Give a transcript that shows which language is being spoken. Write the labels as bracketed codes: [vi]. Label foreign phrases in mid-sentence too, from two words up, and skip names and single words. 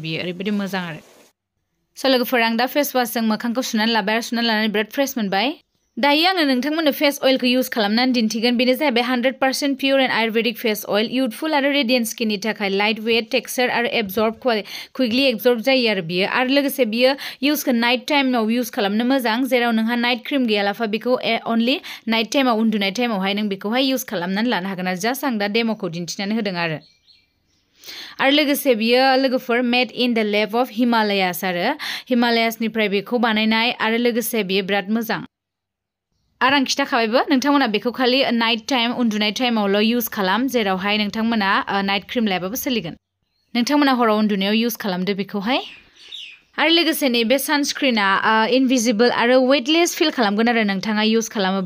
[brx] बियो ओरैबायदि मोजां आरो स' लोगोफोर आं दा face washजों मोखांखौ सुनानै लाबाय आरो सुनानै लानानै बिराद फ्रेश मोनबाय दायो आङो नोंथांमोननो face oilखौ इउज खालामनानै दिन्थिगोन बेनो जाहैबाय [en] 100% pure and Ayurvedic face oil youthful [brx] आरो [en] radiant skinनि [brx] थाखाय [en] light weight texture [brx] आरो [en] absorb quickly absorb [brx] जायो आरो बियो आरो लोगोसे बियो इउजखौ [en] night timeआव [brx] इउज खालामनो मोजां जेराव नोंहा [en] night cream [brx] गैयालाफा बेखौ [en] only night timeआव [brx] उन्दुनाय टाइमावहाय नों बेखौहाय इउज खालामनानै लानो हागोन आरो जास्ट आं दा डेम'खौ दिन्थिनानै होदों आरो लोगोसे बियो लोगोफोर [en] made in the lab of Himalayas [brx] आरो हिमालयासनिफ्राय बेखौ बानायनाय आरो लोगोसे बियो बिराद मोजां आरो आं खिथाखाबायबो नोंथांमोना बेखौ खालि [en] night time [brx] उन्दुनाय टाइमावल' इउज खालाम जेरावहाय नोंथांमोना [en] night cream [brx] लायाबाबो सोलिगोन नोंथांमोना हराव उन्दुनायाव इउज खालामदो बेखौहाय आरो लोगोसे नैबे सानस्क्रिना इनभिजिबल आरो [en] weightless feel [brx] खालामगोन आरो नोंथाङा इउज खालामोबा